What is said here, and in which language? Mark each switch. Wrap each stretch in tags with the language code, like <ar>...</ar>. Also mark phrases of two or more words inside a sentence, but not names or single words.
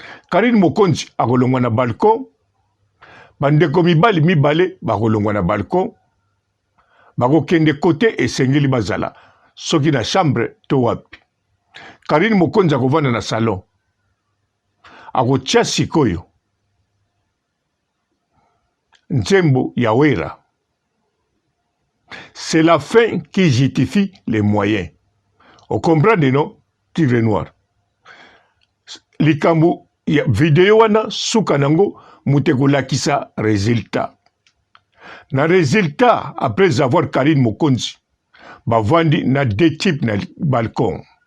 <ln>Karine Mokonzi akolongwa na balcon, bandeko mibali mibale bakolongwa na balcon, bakokende kote esengeli bazala, soki na chambre to wapi. Karine Mokonzi akovanda na salon, akotia sikoyo nzembo ya wera.</ln> <fr>C'est la fin qui justifie les moyens. O comprendre, non,</fr> <ln>Tigre Noir? Likambo ya video wana, suka nango, mutu ekolakisa résultat. Na résultat,</ln> <fr>après avoir</fr> <ln>Karine Mokonzi, bavandi na</ln> <fr>deux types</fr> <ln>na balcon.</ln>